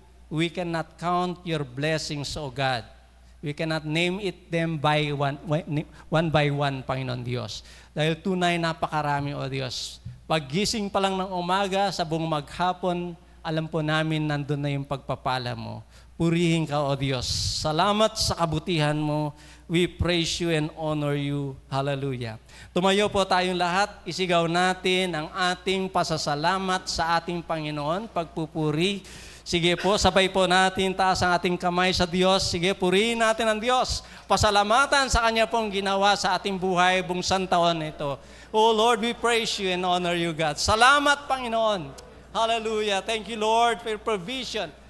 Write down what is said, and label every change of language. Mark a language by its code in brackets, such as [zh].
[en] we cannot count your blessings, O God. We cannot name it them by one by one, Panginoon Diyos. [tl] Dahil tunay napakarami, O Diyos. Paggising pa lang ng umaga, sa buong maghapon, alam po namin nandun na yung pagpapala mo. Purihin ka, O Diyos. Salamat sa kabutihan mo. [en] We praise you and honor you. [tl] Hallelujah. Tumayo po tayong lahat. Isigaw natin ang ating pasasalamat sa ating Panginoon, pagpupuri. Sige po, sabay po natin, taas ang ating kamay sa Diyos. Sige, purihin natin ang Diyos. Pasalamatan sa Kanya pong ginawa sa ating buhay buong santaon ito. [en] Oh Lord, we praise you and honor you, God. Salamat, Panginoon. Hallelujah. Thank you, Lord, for your provision.